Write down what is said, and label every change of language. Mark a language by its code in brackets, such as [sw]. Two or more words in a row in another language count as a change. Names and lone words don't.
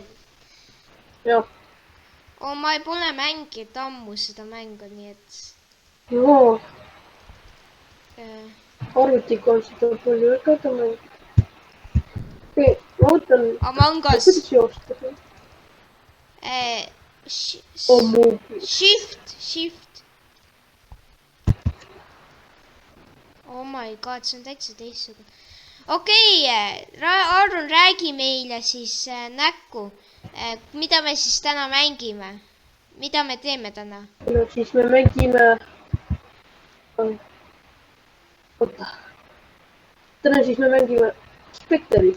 [et] Jah. Ma pole mänginud ammu seda mängu, nii et... Joo. Arvutiga on seda palju väga mängida. Okei, ma võtan... Among Us. Kuidas joosta see? Shift. [en] Oh my god, [et] see on täitsa teistsugune. Okei, Aaron, räägi meile siis näkku. Mida me siis täna mängime? Mida me teeme täna? No siis me mängime... Oota. Täna siis me mängime Spectre'it.